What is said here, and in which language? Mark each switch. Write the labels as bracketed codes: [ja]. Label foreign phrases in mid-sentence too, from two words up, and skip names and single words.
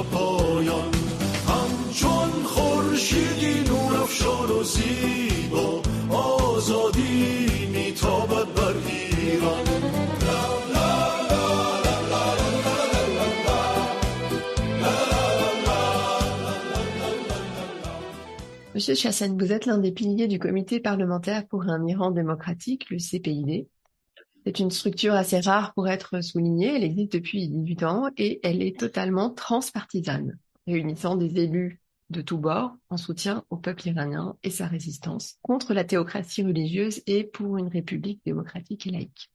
[fa] پایان همچون خورشیدی نورافشان و زیبا آزادی میتابد بر ایران. [fr] Monsieur Chassane, vous êtes l'un des piliers du comité parlementaire pour un Iran démocratique, le CPID. C'est une structure assez rare pour être soulignée, elle existe depuis 18 ans et elle est totalement transpartisane, réunissant des élus de tous bords en soutien au peuple iranien et sa résistance contre la théocratie religieuse et pour une république démocratique et laïque.